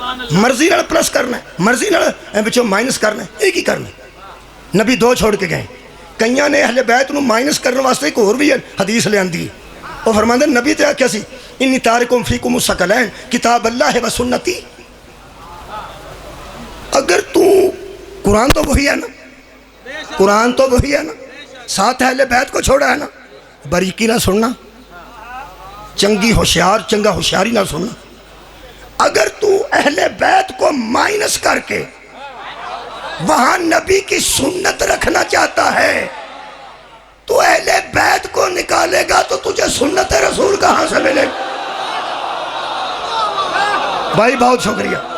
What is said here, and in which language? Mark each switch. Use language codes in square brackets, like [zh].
[pa] مرضی نال پلس کرنا ہے، مرضی نال بچوں مائنس کرنا ہے، ایک ہی کرنا ہے. نبی دو چھوڑ کے گئے. کئیاں نے اہل بیت نو مائنس کرنے واسطے ایک اور بھی حدیث لے آندی. وہ فرماندے نبی تے آکھیا سی [ar] انی تارکم فیکم الثقلین، کتاب اللہ و سنتی. [ur] اگر تو قرآن تو وہی ہے نا، قرآن تو وہی ہے نا، ساتھ اہل بیت کو چھوڑا ہے نا، باریکی نہ سننا، [pa] چنگی ہوشیار چنگا ہوشیاری نہ سننا. [ur] اگر تو اہل بیت کو مائنس کر کے وہاں نبی کی سنت رکھنا چاہتا ہے تو اہل بیت کو نکالے گا تو تجھے سنت رسول کہاں سے ملے گا؟ بھائی بہت شکریہ.